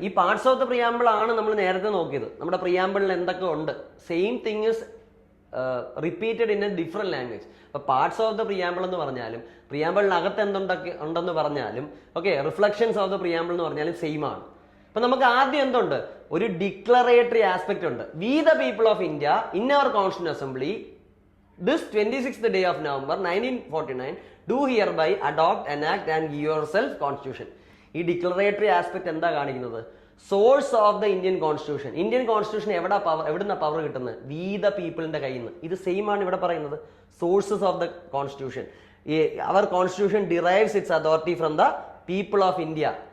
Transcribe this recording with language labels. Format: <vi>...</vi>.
<ml>ഈ parts of the preamble ആണ് നമ്മൾ നേരത്തെ നോക്കിയത്. നമ്മുടെ പ്രിയാമ്പിളിൽ എന്തൊക്കെ ഉണ്ട്,</ml> <en>Same thing is repeated in a different language.</en> <ml>അപ്പൊ പാർട്സ് ഓഫ് ദ പ്രിയാമ്പിൾ എന്ന് പറഞ്ഞാലും പ്രിയാമ്പിളിനകത്ത് എന്തുണ്ടൊക്കെ ഉണ്ടെന്ന് പറഞ്ഞാലും okay, reflections of the preamble എന്ന് പറഞ്ഞാലും സെയിം ആണ്. അപ്പൊ നമുക്ക് ആദ്യം എന്തുണ്ട്, ഒരു ഡിക്ലറേറ്ററി ആസ്പെക്ട് ഉണ്ട്.</ml> <en>We the people of India in our constitution assembly this 26th day of November 1949 do hereby adopt, enact and give yourself constitution.</en> <ml>ഈ ഡിക്ലറേറ്ററി ആസ്പെക്ട് എന്താ കാണിക്കുന്നത്, source of the Indian constitution. Indian constitution എവിടുന്ന power കിട്ടുന്നത്, we the പീപ്പിളിന്റെ കയ്യിൽ നിന്ന്. ഇത് same ആണ് ഇവിടെ പറയുന്നത്,</ml> <en>Sources of the constitution. Our constitution derives its authority from the people of India.</en>